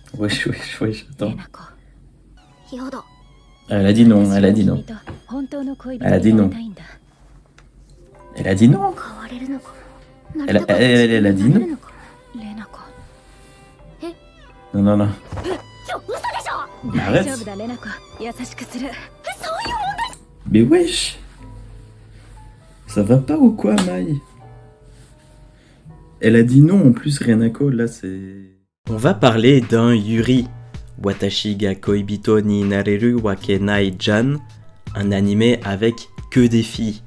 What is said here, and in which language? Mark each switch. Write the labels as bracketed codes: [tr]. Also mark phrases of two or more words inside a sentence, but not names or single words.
[fr] Wesh, wesh, wesh, attends. [ja] レナコやだ [fr] Elle a dit non, elle a dit non. [ja] 本当の恋人 [fr] Elle a dit [ja] にな [fr] non. [ja] りたいんだ [fr] Elle a dit non. [ja] 変われるのか [fr] Elle a dit non. [ja] レナコ [fr] Non, non, non. [ja] ちょ嘘でしょ [fr] Mais [ja] 大丈夫 [fr] arrête. [ja] だレナコ優しくする [fr] Mais wesh. Ça va pas ou quoi, Mai? Elle a dit non en plus, Renako, là c'est... On va parler d'un Yuri, Watashi ga Koibito ni Nareru wa Kenai Jan, un animé avec que des filles.